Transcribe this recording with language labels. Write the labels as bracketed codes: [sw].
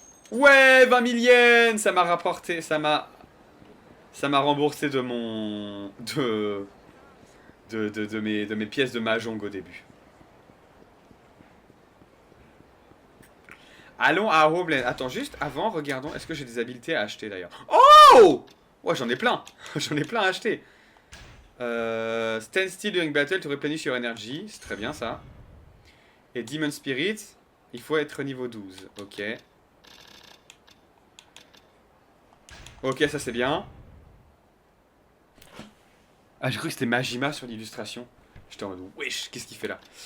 [fr] Ouais, 20 000 yens, ça m'a rapporté, ça m'a remboursé de mon, de mes pièces de mahjong au début. Allons à Homeland. Attends, juste avant, regardons, est-ce que j'ai des habiletés à acheter d'ailleurs? Oh! Ouais, j'en ai plein. J'en ai plein à acheter. [en] Stand still during battle to replenish your energy. [fr] C'est très bien ça. Et Demon Spirit, il faut être niveau 12. Ok. Ok, ça c'est bien. Ah, j'ai cru que c'était Majima sur l'illustration. J'étais en mode, wesh, qu'est-ce qu'il fait là?